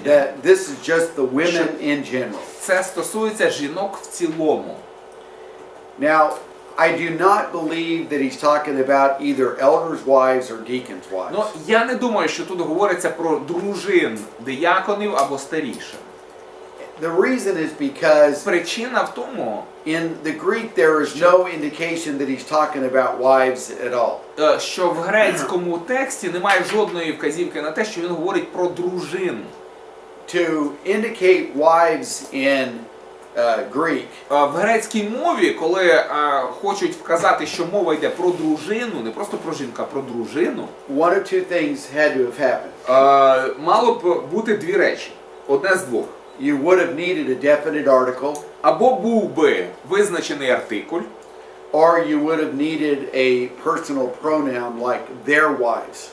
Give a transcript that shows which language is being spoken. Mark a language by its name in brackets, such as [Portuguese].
[English] that this is just the women in general. [Ukrainian] Це стосується жінок в цілому. [English] Now, I do not believe that he's talking about either elders' wives or deacons' wives. [Ukrainian] Ну, я не думаю, що тут говориться про дружин дияконів або старішин. [English] The reason is because [Ukrainian] Причина в тому, [English] in the Greek there is no indication that he's talking about wives at all. [Ukrainian] що в грецькому тексті немає жодної вказівки на те, що він говорить про дружин. [English] To indicate wives in Greek, [Ukrainian] В грецькій мові, коли хочуть вказати, що мова йде про дружину, не просто про жінку, а про дружину, [English] one of two things had to have happened. [Ukrainian] мало б бути дві речі. Одне з двох. [English] You would have needed a definite article, [Ukrainian] Або був би визначений артикуль, [English] or you would have needed a personal pronoun like their wives.